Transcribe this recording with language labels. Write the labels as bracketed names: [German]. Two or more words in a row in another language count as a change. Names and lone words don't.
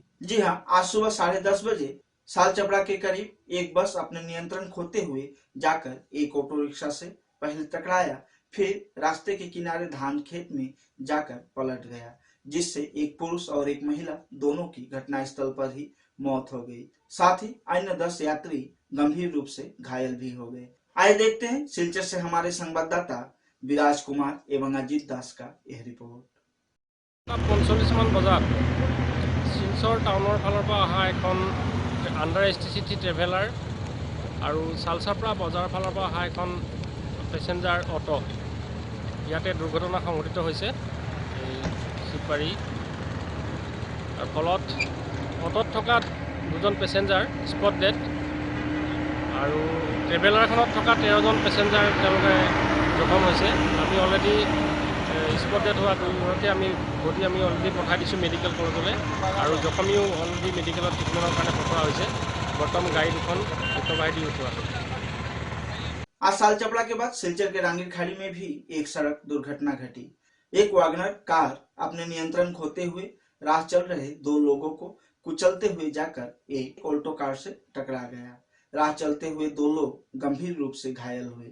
[Hindi] जी हाँ, आज सुबह 10:30 बजे साल चपड़ा के करीब एक बस अपने नियंत्रण खोते हुए जाकर एक [English] auto rickshaw [Hindi] से पहले टकराया, फिर रास्ते के किनारे धान खेत में जाकर पलट गया, जिससे एक पुरुष और एक महिला दोनों की घटनास्थल पर ही मौत हो गई। साथ ही अन्य 10 यात्री गंभीर रूप से घायल भी हो गए। आइए देखते हैं सिलचर से हमारे संवाददाता विराज कुमार एवं अजीत दास का यह रिपोर्ट। [Assamese] 45 মান বজাত চিলচৰ টাউনৰ फाলৰ পৰা অহা এখন আণ্ডাৰ এছটিচিটি ট্ৰেভেলাৰ আৰু চালচাপৰা বজাৰৰ ফালৰ পৰা অহা এখন [English] passenger auto [Assamese] ইয়াতে দুৰ্ঘটনা সংঘটিত হৈছে। এই শিৱবাৰী আৰু ফলত অটোত থকা 2জন পেছেঞ্জাৰ [English] spot dead [Assamese] আৰু ট্ৰেভেলাৰখনত থকা 13জন পেছেঞ্জাৰ তেওঁলোকে জখম হৈছে। আমি [English] already spot dead [Assamese] হোৱা 2গৰাকী আমি অলৰেডি পঠাই দিছোঁ মেডিকেল কলেজলৈ আৰু জখমিও অলৰেডি মেডিকেলত ট্ৰিটমেণ্টৰ কাৰণে পঠোৱা হৈছে। বৰ্তমান গাড়ী দুখন উত্তৰবাহী দি উঠোৱা হৈছে। आज साल चपड़ा के बाद सिलचर के रांगीर खाड़ी में भी एक सड़क दुर्घटना घटी। एक वैगनर कार अपने नियंत्रण खोते हुए राह चल रहे 2 लोगों को कुचलते हुए जाकर एक ऑल्टो कार से टकरा गया। राह चलते हुए 2 लोग गंभीर रूप से घायल हुए।